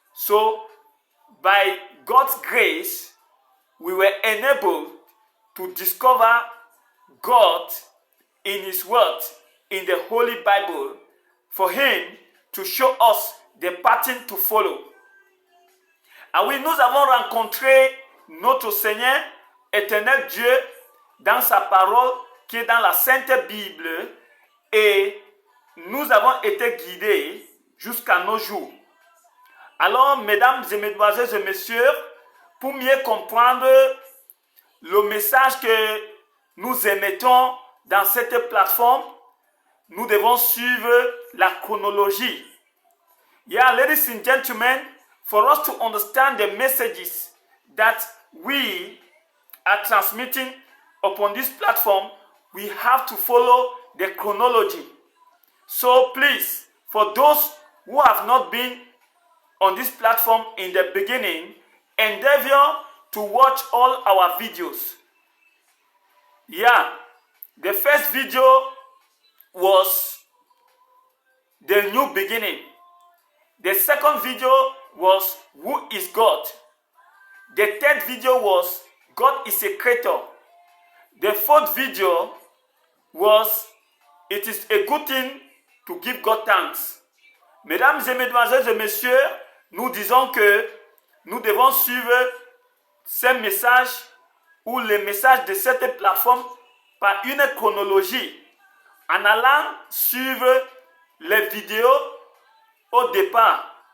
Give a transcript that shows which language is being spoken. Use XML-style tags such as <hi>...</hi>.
<en>So by God's grace we were enabled to discover God in His Word, in the Holy Bible, for Him to show us the pattern to follow.</en> <fr>Ah oui, nous avons rencontré notre Seigneur, éternel Dieu, dans sa parole qui est dans la Sainte Bible, et nous avons été guidés jusqu'à nos jours. Alors, mesdames et mesdemoiselles et messieurs, pour mieux comprendre le message que nous émettons dans cette plateforme, nous devons suivre la chronologie.</fr> <en>Yeah, ladies and gentlemen, for us to understand the messages that we are transmitting upon this platform, we have to follow the chronology. So please, for those who have not been on this platform in the beginning, endeavor to watch all our videos. Yeah, the first video was the new beginning. The second video was who is God. The third video was God is a creator. The fourth video was it is a good thing to give God thanks.</en> <fr>Mesdames et mesdemoiselles et messieurs, nous disons que nous devons suivre ces messages ou les messages de cette plateforme par une chronologie en allant suivre les vidéos au départ.</fr>